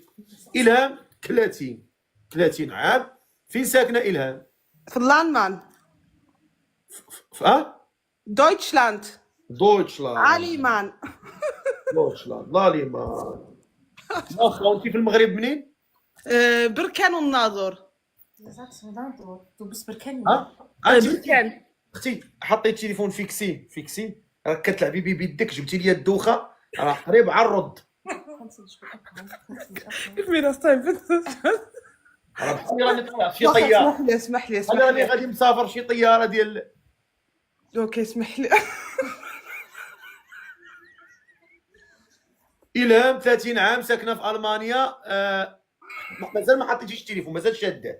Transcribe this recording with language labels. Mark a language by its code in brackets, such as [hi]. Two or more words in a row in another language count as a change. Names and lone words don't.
[ar] إلهام 30 عام. فين ساكنه إلهام؟ في الألمان. دويتشلاند. عليمان. دويتشلاند لاليمان. واخا وانت في المغرب منين؟ بركان والناظور. [de] Du bist bekennen. [ar] بركان. اختي حطي التليفون فيكسي راك كتلعبي بيدك، جبتي لي الدوخه راه قريب على الرد. [de] Gib mir das Teil bitte. [ar] راني طالع في طياره. اسمح لي. انا راني غادي مسافر شي طياره ديال. اوكي اسمح لي. إلهام 30 عام ساكنه في المانيا. مازال ما حطيتيش التليفون، مازال شاده.